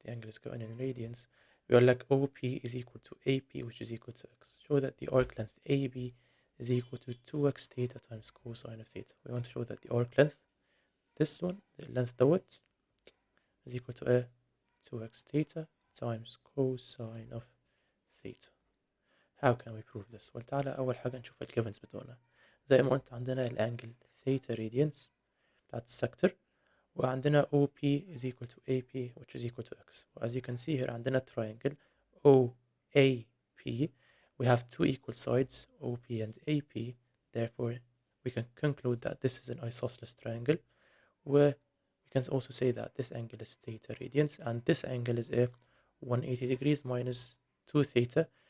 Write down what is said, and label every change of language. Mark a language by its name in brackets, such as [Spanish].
[English] The angle is going in radians. We are like OP is equal to AP, which is equal to x. Show that the arc length AB is equal to 2x theta times cosine of theta. We want to show that the arc length, this one, the length [Arabic] دوت, [English] is equal to 2x theta times cosine of theta. How can we prove this? [Arabic] Well, تعالى أول حاجة نشوف الجيفنز بتوعنا. زي ما قلت عندنا الانجل theta radians بتاعت السكتر، وعندنا [English] OP is equal to AP which is equal to X. As you can see here [Arabic] عندنا [English] triangle OAP. We have two equal sides OP and AP. Therefore we can conclude that this is an isosceles triangle, where we can also say that this angle is theta radians and this angle is a 180 degrees minus 2 theta.